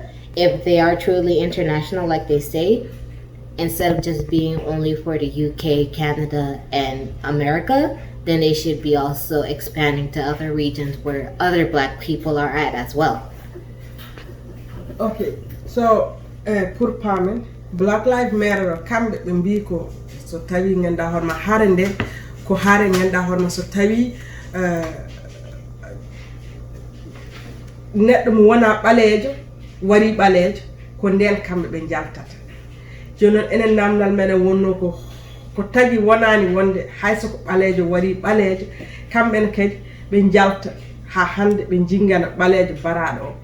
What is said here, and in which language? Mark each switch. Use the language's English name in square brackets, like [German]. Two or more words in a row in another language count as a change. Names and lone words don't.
[English] If they are truly international, like they say, instead of just being only for the UK, Canada, and America, then they should be also expanding to other regions where other Black people are at as well. [Fula] Okay, so pour pamen Black Lives Matter kamɓe ɓe mbi ko so tawi ganda horma haare nde ko haare ganda horma so tawi neɗɗo mo wona ɓaleejo wari ɓaleejo ko nden kamɓe ɓe jaltata. Joni noon enen namdal meɗen wonno ko tagi wonani wonde hayso ko ɓaleejo wari ɓaleejo kamɓen kadi ɓe jalta ha hande ɓe jingana ɓaleejo baraɗo o.